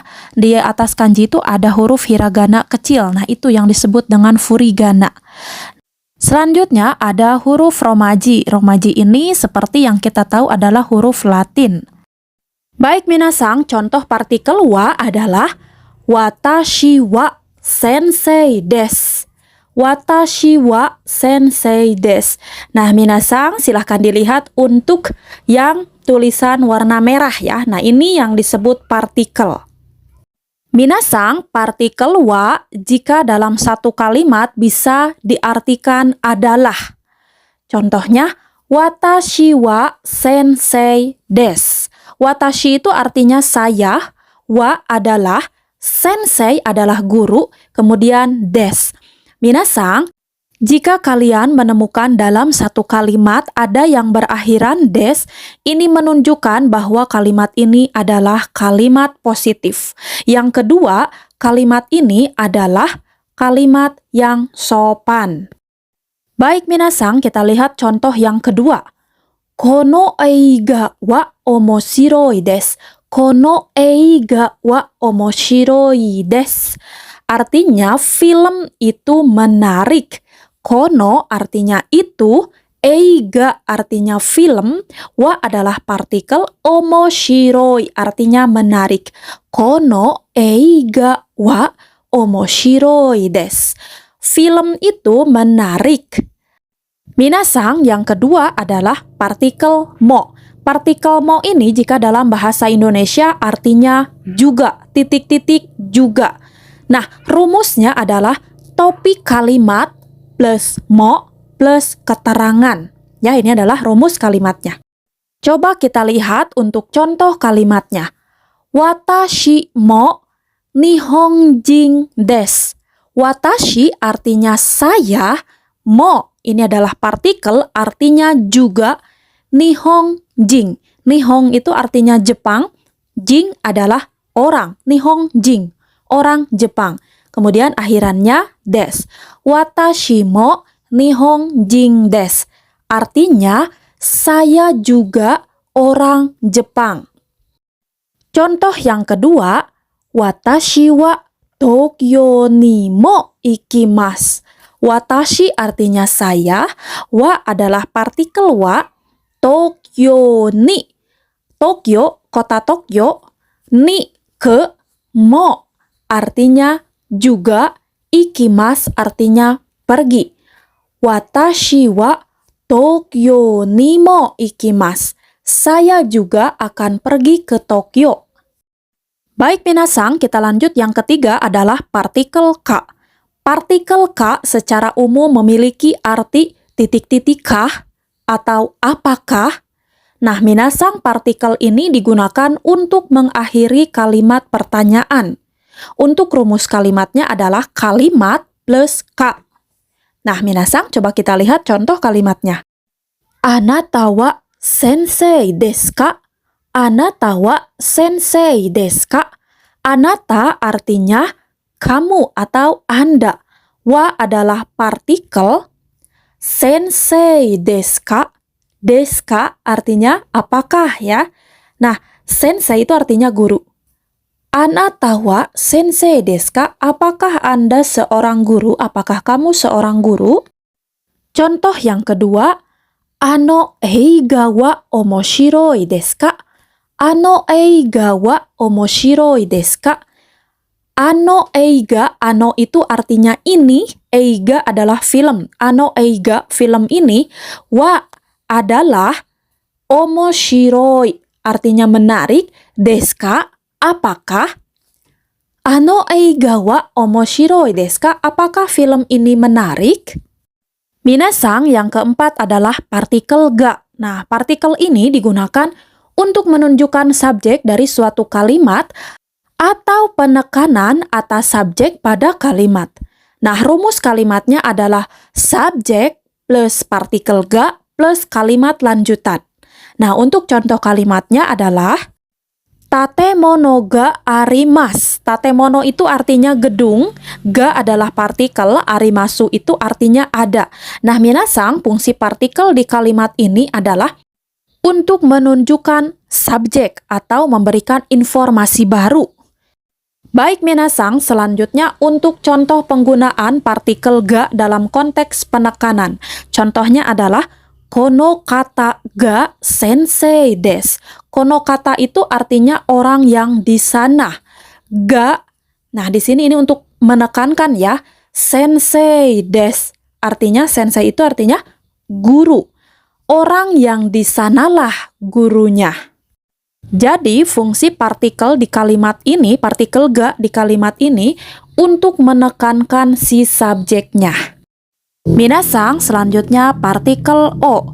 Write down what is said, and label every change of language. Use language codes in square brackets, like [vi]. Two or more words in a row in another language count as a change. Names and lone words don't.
[id] Di atas kanji itu ada huruf hiragana kecil, nah itu yang disebut dengan furigana. Selanjutnya ada huruf romaji. Romaji ini seperti yang kita tahu adalah huruf Latin. Baik Minasang, contoh partikel wa adalah [ja] 私は先生です. 私は先生です. [id] Nah Minasang, silahkan dilihat untuk yang tulisan warna merah ya. Nah ini yang disebut partikel. Minasang, partikel wa jika dalam satu kalimat bisa diartikan adalah. Contohnya, [ja] 私は先生です. [id] Watashi itu artinya saya, wa adalah, sensei adalah guru, kemudian desu. Minasang, jika kalian menemukan dalam satu kalimat ada yang berakhiran des, ini menunjukkan bahwa kalimat ini adalah kalimat positif. Yang kedua, kalimat ini adalah kalimat yang sopan. Baik Minasang, kita lihat contoh yang kedua. [ja] この映画は面白いです. この映画は面白いです. [id] Artinya film itu menarik. Kono artinya itu, eiga artinya film, wa adalah partikel, omoshiroi artinya menarik. [ja] この映画は面白いです. [id] Film itu menarik. Minasang, yang kedua adalah partikel mo. Partikel mo ini jika dalam bahasa Indonesia artinya juga, titik-titik juga. Nah, rumusnya adalah topik kalimat plus mo plus keterangan. Ya, ini adalah rumus kalimatnya. Coba kita lihat untuk contoh kalimatnya. [ja] 私も日本人です. [id] Watashi artinya saya, mo ini adalah partikel artinya juga, nihonjin. Nihong itu artinya Jepang, jin adalah orang, nihonjin, orang Jepang. Kemudian akhirannya des. [ja] 私も日本人です. [id] Artinya, saya juga orang Jepang. Contoh yang kedua, [ja] 私は東京にも行きます. [id] Watashi artinya saya, wa adalah partikel wa, [ja] 東京に, [id] Tokyo, kota Tokyo, ni ke, mo artinya juga, ikimasu artinya pergi. [ja] 私は東京にも行きます. [id] Saya juga akan pergi ke Tokyo. Baik Minasang, kita lanjut yang ketiga adalah partikel ka. Partikel ka secara umum memiliki arti titik-titik kah atau apakah. Nah Minasang, partikel ini digunakan untuk mengakhiri kalimat pertanyaan. Untuk rumus kalimatnya adalah kalimat plus ka. Nah, Minasang, coba kita lihat contoh kalimatnya. [ja] あなたは先生ですか? あなたは先生ですか? [id] Anata artinya kamu atau Anda. Wa adalah partikel. [ja] 先生ですか? ですか [id] artinya apakah ya? Nah, sensei itu artinya guru. [ja] あなたは先生ですか? [id] Apakah Anda seorang guru? Apakah kamu seorang guru? Contoh yang kedua, [ja] あの映画は面白いですか? あの映画は面白いですか? あの映画, [id] ano itu artinya ini, eiga adalah film. [ja] あの映画, [id] film ini, wa adalah omoshiroi, artinya menarik, [ja] ですか, [id] apakah? [ja] あの映画は面白いですか? [id] Apakah film ini menarik? Minasang, yang keempat adalah partikel ga. Nah, partikel ini digunakan untuk menunjukkan subjek dari suatu kalimat atau penekanan atas subjek pada kalimat. Nah, rumus kalimatnya adalah subjek plus partikel ga plus kalimat lanjutan. Nah, untuk contoh kalimatnya adalah [ja] 建物があります. [id] Tatemono itu artinya gedung, ga adalah partikel, arimasu itu artinya ada. Nah, minasang, fungsi partikel di kalimat ini adalah untuk menunjukkan subjek atau memberikan informasi baru. Baik minasang, selanjutnya untuk contoh penggunaan partikel ga dalam konteks penekanan. Contohnya adalah [ja] この方が先生です. この方 [id] itu artinya orang yang di sana. Ga, nah di sini ini untuk menekankan ya. [ja] 先生です, [id] artinya sensei itu artinya guru. Orang yang di sanalah gurunya. Jadi, fungsi partikel di kalimat ini, partikel ga di kalimat ini, untuk menekankan si subjeknya. Minasang, selanjutnya partikel o.